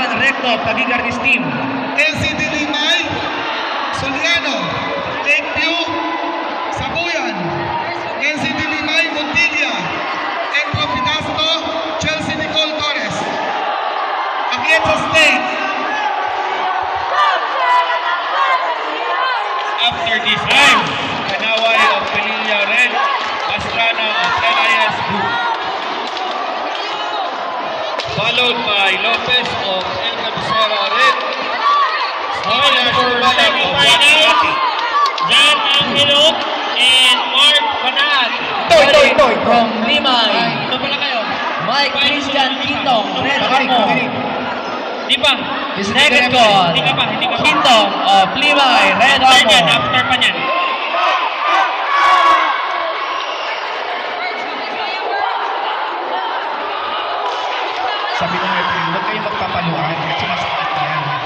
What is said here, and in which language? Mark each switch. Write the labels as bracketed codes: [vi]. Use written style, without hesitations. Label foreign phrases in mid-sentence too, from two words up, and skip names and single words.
[en] Recto, Tagigarnis Team. NCT Limay, Soliano, Lakeview, Sabuyan, NCT Limay, Montilla, Entro Pinasto, Chelsea Nicole Torres. Atienza State, After this time, Kanaway of Pelilla Red, Pastrana of LIS Group. Followed by Lopez of El Cabecera Red, Stevie Ashubala of Guanati. Jan Angelot and Mark Banat. Toy. From Limay, [tl] Ito pala kayo. [en] Mike Christian Quintong, Red [tl] Nakarinig, Armo. nakarinig. Di pa. [en] Second call, [tl] Hindi ka pa. [en] Quintong of Limay, Red [tl] After niyan, Armo. after pa niyan. Sabi ng referee, huwag kayong magpapaluan kasi masakit na yan.